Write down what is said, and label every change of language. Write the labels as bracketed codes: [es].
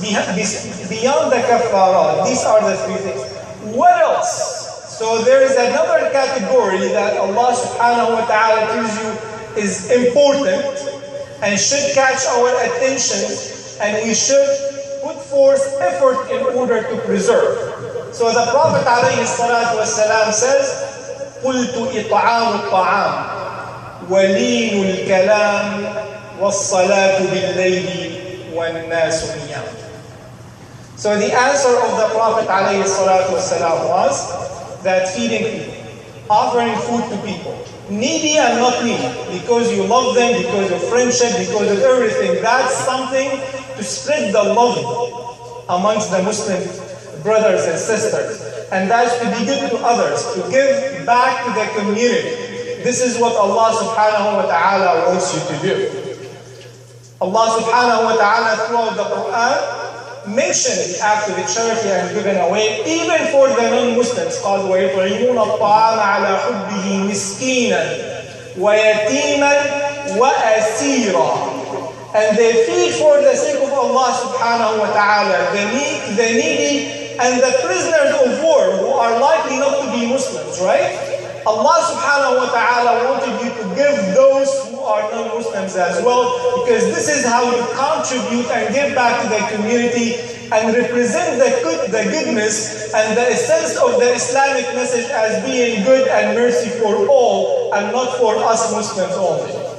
[en] Beyond the kaffarat, these are the three things. What else? So there is another category that Allah subhanahu wa ta'ala tells you is important and should catch our attention, and we should put forth effort in order to preserve. So the Prophet alayhi salatu wasalam says, [ar] قُلْتُ إِطْعَامُ الطَّعَامِ وَلِينُ الْكَلَامِ وَالصَّلَاةُ بِاللَّيْلِ وَالنَّاسُ نِيَامٌ. [en] So the answer of the Prophet alayhi salatu wasalam was that feeding people, offering food to people, needy and not needy, because you love them, because of friendship, because of everything. That's something to spread the love amongst the Muslim brothers and sisters. And that's to be good to others, to give back to the community. This is what Allah subhanahu wa ta'ala wants you to do. Allah subhanahu wa ta'ala throughout the Quran mentioned the act of charity and giving away, even for the non-Muslims. [ar] قال ويطعمون الطعام على حبه مسكينا ويتيما وأسيرا. [en] And they feed for the sake of Allah subhanahu wa ta'ala the needy and the prisoners of war who are likely not to be Muslims, right? Allah subhanahu wa ta'ala wanted you to give those who are non-Muslims as well, because this is how you contribute and give back to the community and represent the goodness and the essence of the Islamic message as being good and mercy for all and not for us Muslims only.